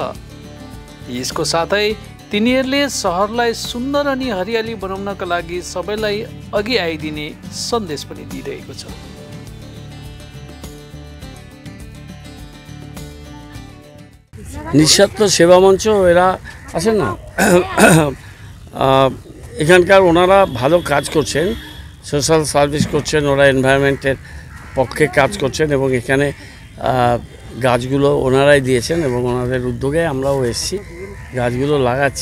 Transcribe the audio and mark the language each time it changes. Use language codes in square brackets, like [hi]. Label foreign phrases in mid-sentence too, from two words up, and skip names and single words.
[ne] यसको साथै तिनीहरूले सहरलाई सुन्दर अनि हरियाली बनाउनका लागि सबैलाई अघि आइदिने सन्देश पनि दिइरहेको छ। [bn] निस्वार्थ सेवा মঞ্চ এরা আছেন না, এখানকার ওনারা ভালো কাজ করছেন, সোশ্যাল সার্ভিস করছেন, ওরা এনভায়রনমেন্টের পক্ষে কাজ করছেন এবং এখানে গাছগুলো ওনারাই দিয়েছেন এবং ওনাদের উদ্যোগে আমরাও এসেছি, গাছগুলো লাগাচ্ছি।